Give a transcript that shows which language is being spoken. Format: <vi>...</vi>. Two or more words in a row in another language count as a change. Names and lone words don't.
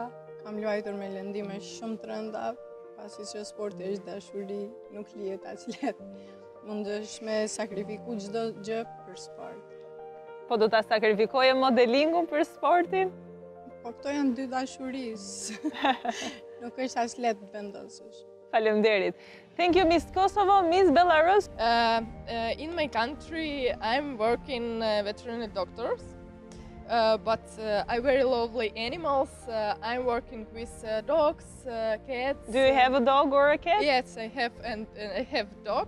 <sq>Kam luajtur me lëndime shumë të rënda, pasi që sporti është dashuri, nuk lihet aq lehtë. Mundesh me sakrifiku çdo gjë për sport. Po do ta sakrifikoje modelingun për sportin? Po këto janë dy dashurisë. Nuk është aq lehtë të vendosësh. Faleminderit.</sq> <en>Thank you, Miss Kosovo. Miss Belarus? In my country, I'm working veterinary doctors. but I very lovely animals. I'm working with dogs, cats. Do you have a dog or a cat? Yes, I have, and I have dog.</en>